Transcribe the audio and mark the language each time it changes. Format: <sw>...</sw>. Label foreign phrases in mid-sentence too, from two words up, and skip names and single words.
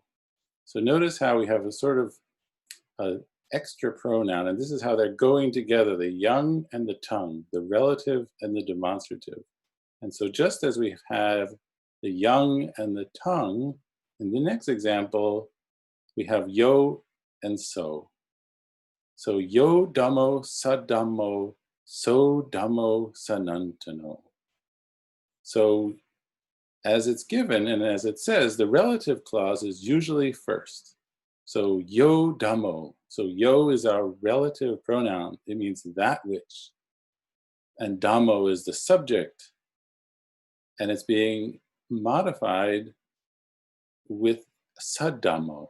<en>So notice how we have a sort of extra pronoun, and this is how they're going together, the yang and the tongue, the relative and the demonstrative. And so just as we have the yang and the tongue, in the next example, we have yo and so.</en> <pi>So yo dhammo sadhammo, so dhammo sanantano.</pi> <en>So as it's given and as it says, the relative clause is usually first.</en> <pi>So yo dhammo.</pi> <en>So yo is our relative pronoun. It means that which. And dhammo is the subject. And it's being modified with saddhammo.</en>